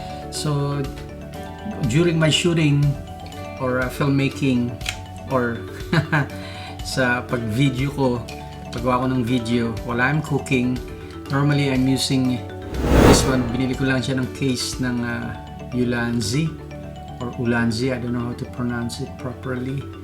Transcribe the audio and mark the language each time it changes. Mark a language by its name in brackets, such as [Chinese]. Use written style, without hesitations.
[English] So, during my shooting or filmmaking or [Filipino] sa pag-video ko, paggawa ko ng video, [English] while I'm cooking, normally I'm using this one. [Filipino] Binili ko lang siya ng case ng Ulanzi. [English] Or Ulanzi, I don't know how to pronounce it properly.